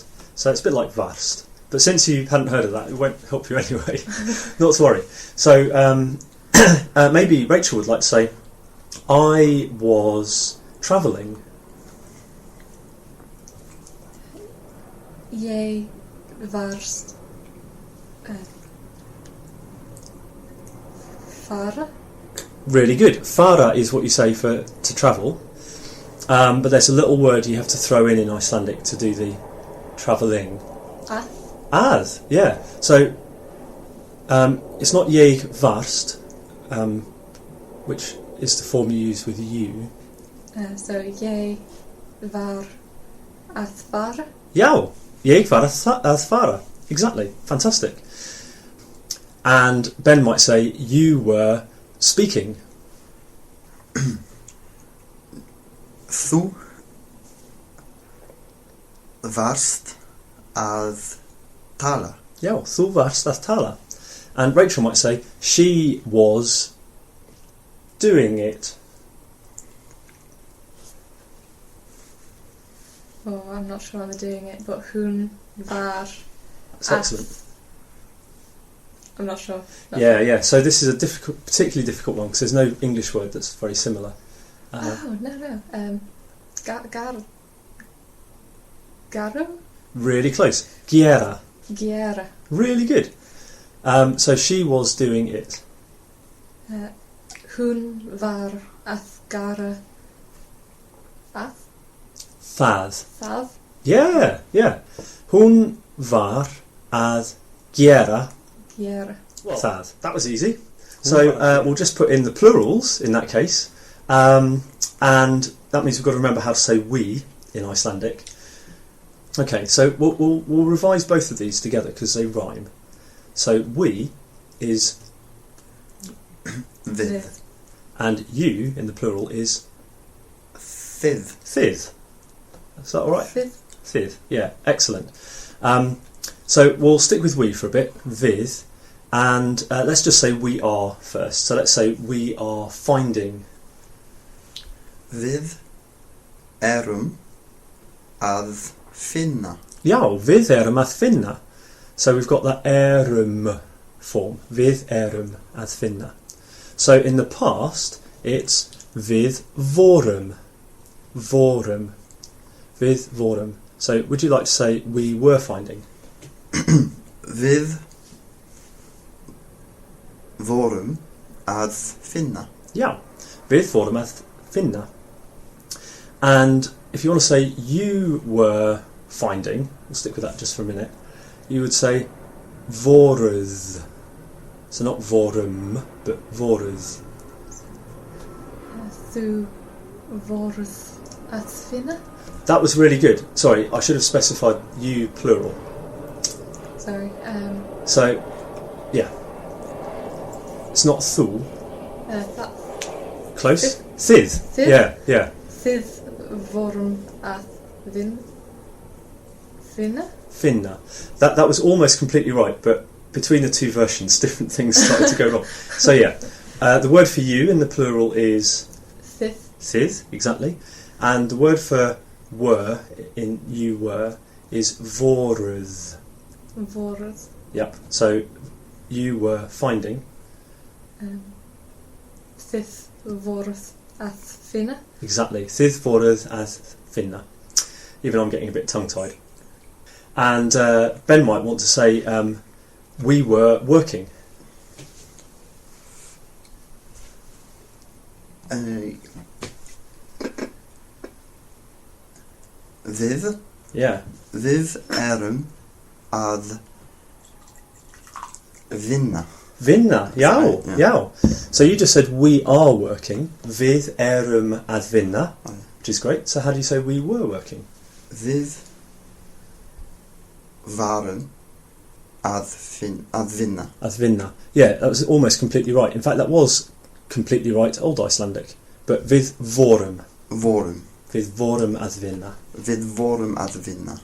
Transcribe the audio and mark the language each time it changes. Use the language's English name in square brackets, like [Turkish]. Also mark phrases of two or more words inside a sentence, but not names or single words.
[English] So it's a bit like varst. But since you hadn't heard of that, it won't help you anyway. Not to worry. So maybe Rachel would like to say, I was travelling. [Icelandic] Ég varst fara. [English] Really good. Fara is what you say for to travel. But there's a little word you have to throw in Icelandic to do the travelling. [Icelandic] Að, yeah. [English] So it's not [Icelandic] ég varst, [English] which is the form you use with you. [Icelandic] So ég var að fara. Já, ég var að fara. [English] Exactly. Fantastic. And Ben might say you were speaking. [Icelandic] Þú varst að tala. Já, þú varst að tala. [English] And Rachel might say she was doing it. Oh, I'm not sure I'm doing it, but [Icelandic] hún var. [English] That's excellent. I'm not sure. Yeah. So this is a particularly difficult one because there's no English word that's very similar. No. Garu? Really close. [Icelandic] Gera. Gera. [English] Really good. So she was doing it. [Icelandic] Hún var að gera það. Yeah. Hún var að gera það. [English] That was easy. So we'll just put in the plurals in that case. And that means we've got to remember how to say we in Icelandic. Okay, so we'll revise both of these together because they rhyme. So we is [Icelandic] Við. [English] And you in the plural is [Icelandic] Þið. [English] Thith. Is that all right? [Icelandic] Þið. [English] Yeah, excellent. So we'll stick with we for a bit, við, and let's just say we are first. So let's say we are finding. [Icelandic] Við erum að finna. Já, við erum að finna. [English] So we've got the erum form. [Icelandic] Við erum að finna. [English] So in the past, it's [Icelandic] við vorum. Vorum. Við vorum. [English] So would you like to say we were finding? [Icelandic] Við vorum að finna. Yeah, við vorum að finna. [English] And if you want to say you were finding, we'll stick with that just for a minute, you would say voruð. So not vorum, but voruð. [Icelandic] Þú voruð að finna? [English] That was really good. Sorry, I should have specified you plural. Sorry. So, yeah. It's not thu. Close? [Icelandic] Thith. Þið? [English] Yeah. [Icelandic] Þið vorum að finna? Finna. [English] That was almost completely right, but between the two versions, different things started to go wrong. So yeah, the word for you in the plural is [Icelandic] Þið. [English] Thith, exactly. And the word for were in you were is voruð. [Icelandic] Voruð. [English] Yep. So you were finding. [Icelandic] Þið voruð að finna? Exactly. Þið voruð að finna. [English] Even I'm getting a bit tongue-tied. And Ben might want to say we were working. [Icelandic] Við. [English] Yeah. [Icelandic] Við erum að vinna. Vinna, já, [English] Yeah. [Icelandic] já. [English] So you just said we are working. [Icelandic] Við erum að vinna, [English] which is great. So how do you say we were working? [Icelandic] Við varum að vinna. Að vinna. [English] Yeah, that was almost completely right. In fact, that was completely right, Old Icelandic. [Icelandic] But við vorum. Vorum. Við vorum að vinna. Við vorum að vinna.